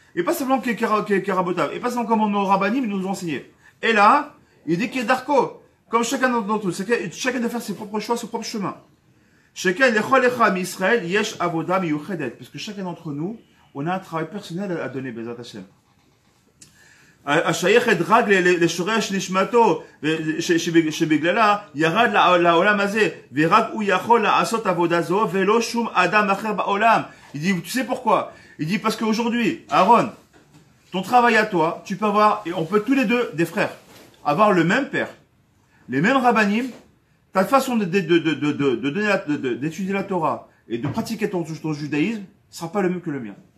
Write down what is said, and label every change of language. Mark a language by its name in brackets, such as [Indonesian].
[French] Et pas simplement qu'il est rabotav. Et pas simplement comme nos rabbanim nous ont enseigné. Et là, il dit qu'il est darko. Comme chacun d'entre nous. Chacun doit faire ses propres choix, son propre chemin. Chacun, Israël, [Hebrew] yesh avoda miyuchedet. [French] Parce que chacun d'entre nous, on a un travail personnel à donner, Bezat Hashem. [Hebrew] השייכת רק לשורש נשמתו, שבגללה ירד לעולם הזה, ורק הוא יכול לעשות עבודה זו, ולא שום אדם אחר בעולם. [French] Il dit, tu sais pourquoi? Il dit, parce qu'aujourd'hui, Aaron, ton travail à toi, tu peux avoir, et on peut tous les deux, des frères, avoir le même père, les mêmes rabbinim, ta façon d'étudier la Torah et de pratiquer ton judaïsme ne sera pas le même que le mien.